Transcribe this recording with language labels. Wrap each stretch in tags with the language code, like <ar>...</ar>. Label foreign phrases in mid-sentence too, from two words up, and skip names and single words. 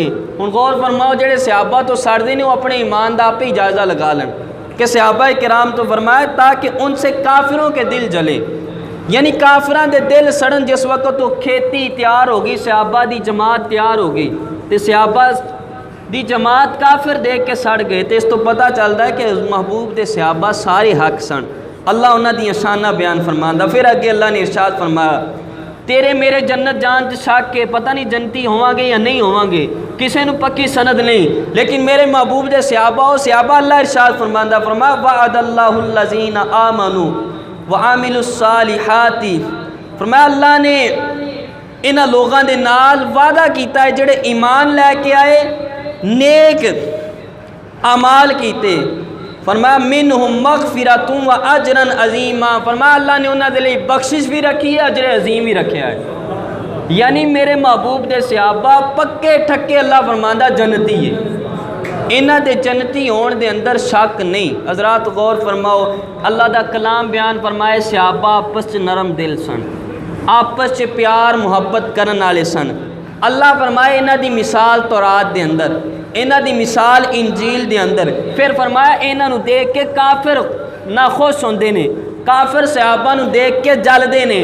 <pa>ہن غور فرماؤ جڑے صحابہ تو سڑ دے نے وہ اپنے ایمان دا آپ ہی جائزہ لگا لیں کہ صحابہ کرام تو فرمایا</pa> <ur>تاکہ ان سے کافروں کے دل جلے،</ur> <pa>یعنی کافران دے دل سڑن۔ جس وقت تو کھیتی تیار ہوگی، صحابہ دی جماعت تیار ہوگی، تو صحابہ دی جماعت کافر دیکھ کے سڑ گئے، تو اس تو پتہ چلتا ہے کہ محبوب دے صحابہ سارے حق سن۔ اللہ انہاں دی شانہ بیان فرماندا۔ پھر اگے اللہ نے ارشاد فرمایا تیرے میرے جنت جان شک کے پتہ نہیں جنتی ہوں گے یا نہیں ہوں گے، کسی نو پکی سند نہیں، لیکن میرے محبوب دے صحابہ اللہ ارشاد فرماندا، فرمایا</pa> <ar>وعد اللہ الذین آمنوا وعاملوا الصالحات،</ar> <pa>فرمایا اللہ نے انہاں لوگاں دے نال وعدہ کیتا ہے جڑے ایمان لے کے آئے، نیک اعمال کیتے، فرمایا</pa> <ar>منہم مغفرۃ و اجرا عظیما،</ar> <pa>فرمایا اللہ نے انہاں دے لئی بخشش بھی رکھی ہے، اجر عظیم بھی رکھا ہے۔ یعنی میرے محبوب دے صحابہ پکے ٹھکے اللہ فرماندا جنتی ہے، انہاں دے جنتی ہون دے اندر شک نہیں۔ حضرات غور فرماؤ، اللہ دا کلام بیان فرمائے صحابہ آپس نرم دل سن، آپس پیار محبت کرن والے سن۔ اللہ فرمائے انہاں دی مثال تورات دے اندر، انہاں دی مثال انجیل دے اندر۔ پھر فرمایا انہاں نو دیکھ کے کافر ناخوش ہوندے نے، کافر صحابہ نو دیکھ کے جلدے نے۔</pa>